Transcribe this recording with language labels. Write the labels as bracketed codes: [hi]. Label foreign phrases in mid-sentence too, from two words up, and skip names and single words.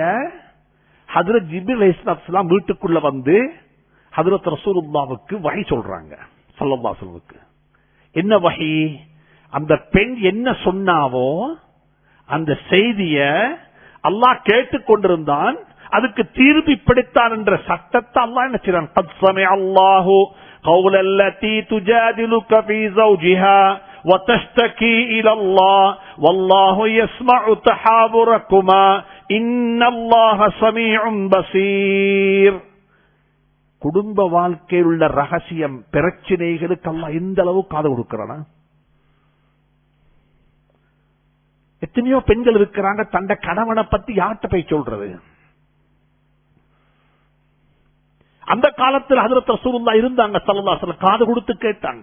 [ta] ஹஜ்ரத் ஜிப்ரீல் அலைஹிஸ்ஸலாம் வீட்டுக்குள்ள வந்து ஹஜ்ரத் ரசூலுல்லாஹ்வுக்கு வஹி சொல்றாங்க. [ar] صلى الله عليه وسلم [ta] என்ன வஹி? அந்த பெண் என்ன சொன்னாவோ அந்த செய்திய அல்லாஹ் கேட்டுக்கொண்டிருந்தான், அதுக்கு தீர்ப்பு இப்படித்தான் என்ற சட்டத்தை அல்லாஹ் என்ன செய்றான்? [ar] قد سمع الله قول التي تجادلك في زوجها وتشتكي إلى الله والله يسمع تحاوركما إن الله سميع بصير. [ta] குடும்ப வாழ்க்கையில் உள்ள ரகசியம் பிரச்சனைகளுக்கு அல்லாஹ் எந்த அளவு காது கொடுக்கிறானா? எத்தனையோ பெண்கள் இருக்கிறாங்க, தண்ட கணவனை பத்தி யார்கிட்ட போய் சொல்றது? அந்த காலத்தில் ஹஜ்ரத் ரசூலுல்லாஹ் இருந்தாங்க, [ar] صلى الله عليه وسلم [ta] காது கொடுத்து கேட்டாங்க.